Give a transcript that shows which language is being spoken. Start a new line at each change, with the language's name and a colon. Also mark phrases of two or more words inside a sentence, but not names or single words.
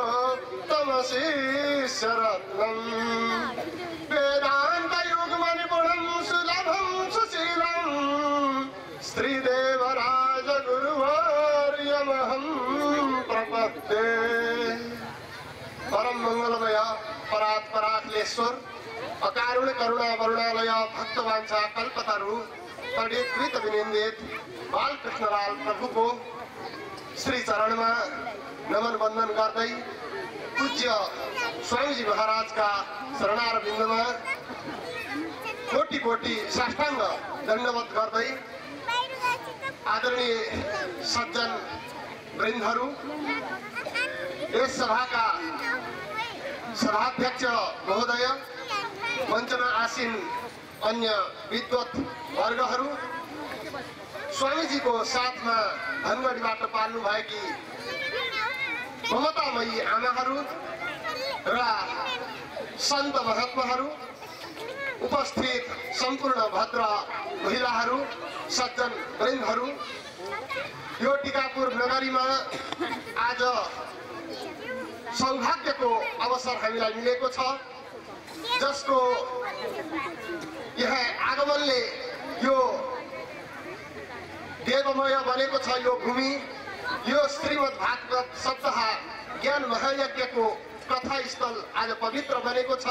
Sanskrit: तमशिष्यरत्नं वेदान्त युग्मनिपुणं सुलभं सुशीलं श्रीदेवराज गुरुवर्यमहं प्रपद्ये। परम मंगलमय परात्पराखिलेश्वर अकारुण करुणा वरुणालय भक्तवांछा कल्पतरु तड़ीकृत विनिंदित बालकृष्णलाल प्रभु
Hindi: को श्री चरण में नमन वंदन करते पूज्य स्वामीजी महाराज का शरणार बिंदु में कोटि कोटि साष्टांग दंडवत करते आदरणीय सज्जन वृंदहरू इस सभा का सभाध्यक्ष महोदय
Nepali: मंचमा आसीन अन्य विद्वत वर्गहरू
Hindi: स्वामीजी को साथ में
Nepali: धनगढीबाट पाल्नु भएकी ममतामयी आमाहरू र सन्त महात्माहरू उपस्थित संपूर्ण भद्र महिलाहरू सज्जन वृन्दहरू यो टीकापुर नगरी में आज सौभाग्य को अवसर हामीलाई मिलेको छ जसको यहाँ आगमनले यो देवमय बनेको छ। यो भूमि यो श्रीमद् भागवत सप्ताह ज्ञान महायज्ञ को कथा स्थल आज पवित्र बनेको छ।